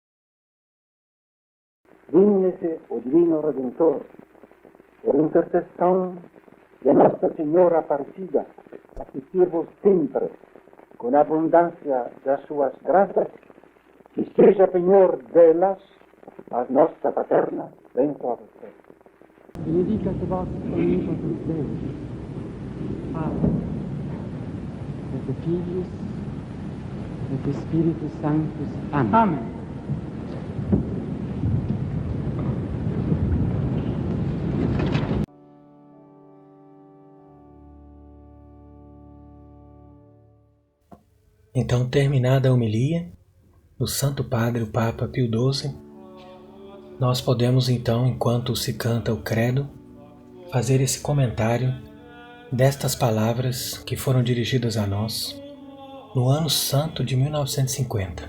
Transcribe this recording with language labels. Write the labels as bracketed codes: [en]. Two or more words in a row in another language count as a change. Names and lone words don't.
[pt] Digne-se o Divino Redentor, por intercessão de Nossa Senhora Aparecida, assistir-vos sempre com a abundância das suas graças, e seja penhor delas a nossa paterna bênção a você. [la] Benedicat vos omnipotens Deus, Pater, et Filius, et Spiritus Sanctus. [pt] Amém. Amém. Então, terminada a homilia, o Santo Padre, o Papa Pio XII, nós podemos então, enquanto se canta o credo, fazer esse comentário destas palavras que foram dirigidas a nós no ano santo de 1950.